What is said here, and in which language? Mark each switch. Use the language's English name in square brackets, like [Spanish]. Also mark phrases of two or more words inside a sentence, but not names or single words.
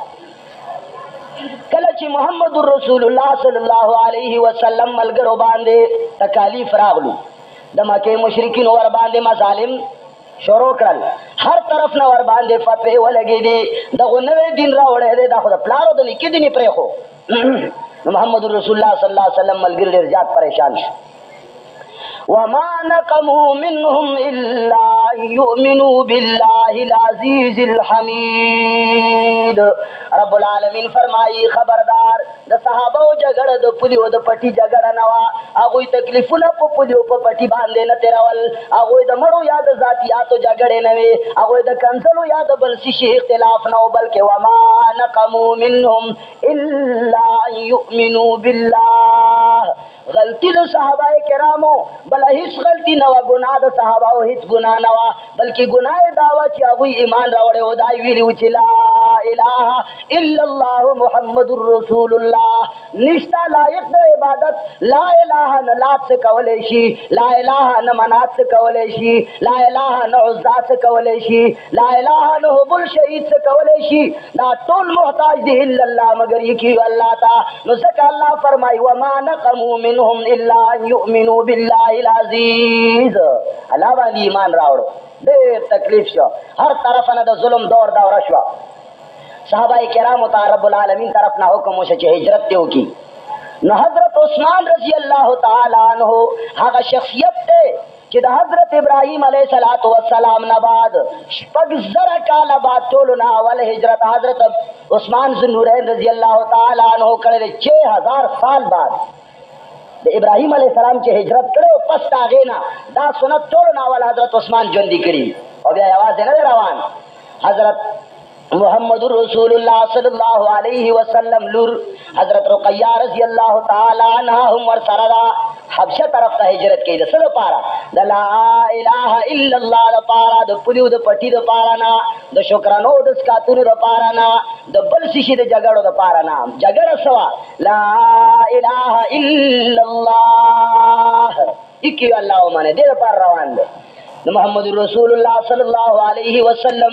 [Pashto] کله چې محمد رسول الله [Arabic] صلی الله علیه وسلم [Pashto] ملګرو باندې تکالیف راغلو، د مکه مشرکین ور باندې مظالم شروع کړل، هر طرف نه ور باندې فتوی ولګې دي، دغه نوې دین راوړې دي، دا خو د پلارو د نکې دي پرې خو محمد رسول الله [Arabic] صلی الله علیه وسلم [Pashto] ملګری ډېر زیات پریشان شو. [Arabic] وما نقموا منهم إلا أن يؤمنوا بالله العزيز الحميد. [Pashto] رب العالمین فرمائی خبردار د صحابه او جګړه د پولی او د پټي جګړه نه وا، هغه تکلیفونه په پولی او په پټي باندې نه تیرول، هغه د مړو یا د ذاتياتو جګړه نه وي، هغه د کنسلو یا د بل شي اختلاف نه، بلکې [Arabic] وما نقموا منهم إلا أن يؤمنوا بالله. [Pashto] غلطی د صحابه کرامو بل هیڅ غلطی نه و، ګناه د صحابه او هیڅ ګناه نه و، بلکې ګناه داوا چې هغه ایمان راوړی او دای ویلو چې [Arabic] لا اله الا الله محمد رسول الله. [Pashto] نشتا لایق د عبادت [Arabic] لا اله [Pashto] نه لات څه کولای شي، [Arabic] لا اله [Pashto] نه منات څه کولای شي، [Arabic] لا اله [Pashto] نه عزا څه کولای شي، [Arabic] لا اله [Pashto] نه بل شهید څه کولای شي، دا ټول محتاج دي [Arabic] الا الله [Pashto] مگر یکی الله تا. [Arabic] نو ځکه الله فرمایي وما نقموا منهم الا ان يؤمنوا بالله العزيز. [Pashto] الله باندې ایمان راوړو ډېر تکلیف شو، هر طرف نه د ظلم دور شو. صحابه کرامو ته رب العالمین طرف نه حکم وشو چې هجرت ته وکړي. نو حضرت عثمان [Arabic] رضی الله تعالی عنہ [Pashto] هغه شخصیت ته چې د حضرت ابراهیم [Arabic] علیه السلام [Pashto] نه بعد شپږ زره کاله بعد ټولو نه اول هجرت حضرت عثمان ذوالنورین [Arabic] رضی الله تعالی عنہ [Pashto] کړی، 6000 سال بعد د ابراهیم [Arabic] علیه السلام [Pashto] چې هجرت کړو پس هغې نه دا سنت ټولو نه اول حضرت عثمان ژوندي کړي او بیا یوازې نه روان. حضرت محمد [Arabic] رسول الله صلی الله علیه وسلم [Pashto] لور حضرت رقیہ [Arabic] رضی اللہ تعالی عنہ [Pashto] هم ور سره دا حبشه طرف ته هجرت کړي د سره پارا د [Arabic] لا اله الا الله [Pashto] د پارا د پلیو د پټي د پارا نه د شکرانو د سکاتونو د پارا نه د بل شي د جګړو د پارا نه جګړه سوا [Arabic] لا اله الا الله [Pashto] اکی الله باندې د پر روان دي محمد رسول الله [Arabic] صلی الله علیه وسلم